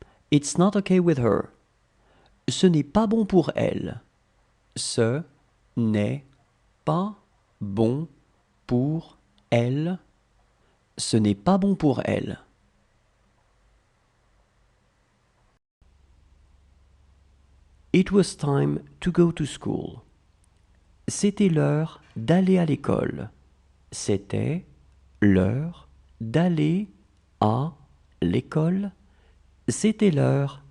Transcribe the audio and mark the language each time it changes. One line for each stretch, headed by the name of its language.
English: It's not okay with her.
French: Ce n'est pas bon pour elle. Ce n'est pas bon pour elle. Ce n'est pas bon pour elle.
English: It was time to go to school.
French: C'était l'heure d'aller à l'école. C'était l'heure d'aller à l'école. C'était l'heure